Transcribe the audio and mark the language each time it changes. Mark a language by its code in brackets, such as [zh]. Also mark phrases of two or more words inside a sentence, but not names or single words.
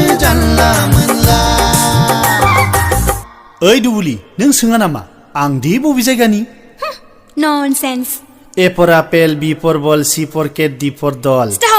[brx] जानला मोनला ओइ दुबुलि नों सोङा नामा आं दि बबे जायगानि [en] Nonsense. A for apple, B for ball, C for cat, D for doll. Stop.